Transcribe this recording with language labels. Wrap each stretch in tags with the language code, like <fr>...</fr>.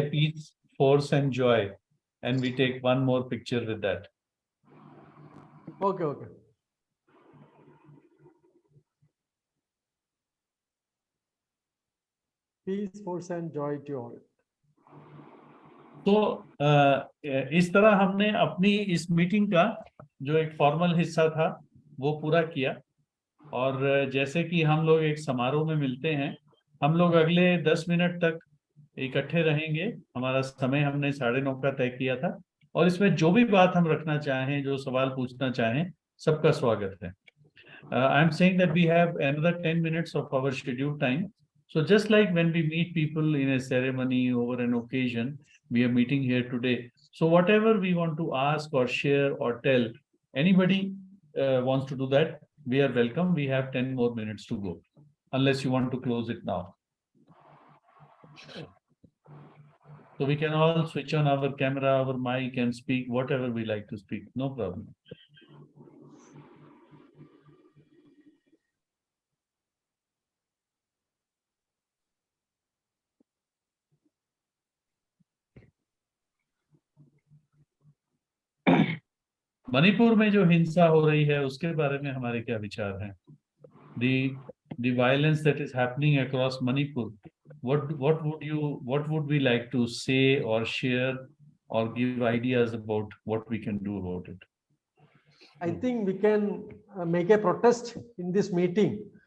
<en>say peace, force, and joy, and we take one more picture with that. Okay, okay. Peace, force, and joy to all.</en> <hi>तो इस तरह हमने अपनी इस meeting का जो एक फॉर्मल हिस्सा था वो पूरा किया, और जैसे कि हम लोग एक समारोह में मिलते हैं, हम लोग अगले 10 मिनट तक इकट्ठे रहेंगे। हमारा समय हमने 9:30 का तय किया था, और इसमें जो भी बात हम रखना चाहें, जो सवाल पूछना चाहें, सबका स्वागत है।</hi> <en>I am saying that we have another 10 minutes of our scheduled time. So just like when we meet people in a ceremony over an occasion, we are meeting here today. So whatever we want to ask or share or tell, anybody wants to do that, we are welcome. We have 10 more minutes to go, unless you want to close it now. So we can all switch on our camera, our mic, and speak whatever we like to speak. No problem.</en> <hi>Manipur में जो हिंसा हो रही है उसके बारे में हमारे क्या विचार हैं?</hi> <en>The violence that is happening across Manipur, what would we like to say or share or give ideas about what we can do about it? I think we can make a protest in this meeting.</en>